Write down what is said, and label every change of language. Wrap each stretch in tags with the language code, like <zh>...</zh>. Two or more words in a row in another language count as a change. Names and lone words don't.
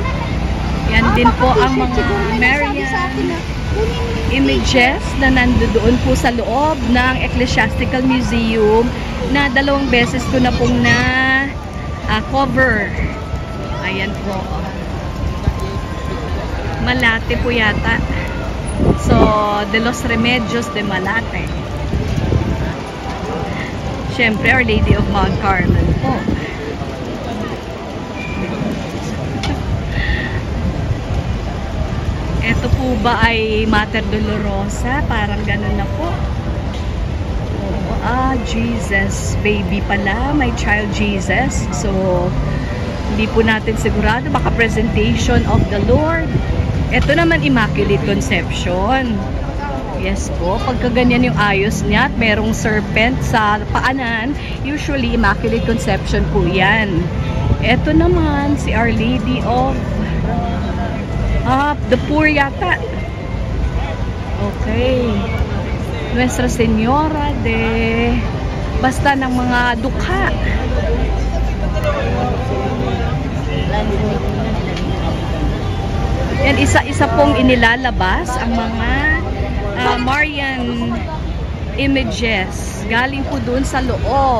<tl>Yan din po ang mga</tl> <en>Marian images</en> <tl>na nandoon po sa loob ng Ecclesiastical Museum na 2 beses ko na pong cover. Ayan po. Malate po yata. So, de los Remedios de Malate. Siyempre, Our Lady of Mount Carmel po. Ito po ba ay Mater Dolorosa? Parang ganun na po. Jesus, baby pala.</tl> <en>My child Jesus.</en> <tl>So, hindi po natin sigurado. Baka</tl> <en>presentation of the Lord.</en> <tl>Ito naman, Immaculate Conception. Yes po, pagka ganyan yung ayos niya at merong serpent sa paanan, usually Immaculate Conception po yan. Ito naman, si Our Lady of the Poor yata. Okay. Nuestra Señora de basta ng mga dukha. Yan, isa-isa pong inilalabas ang mga</tl> <en>Marian images.</en> <tl>Galing po doon sa loob.</tl>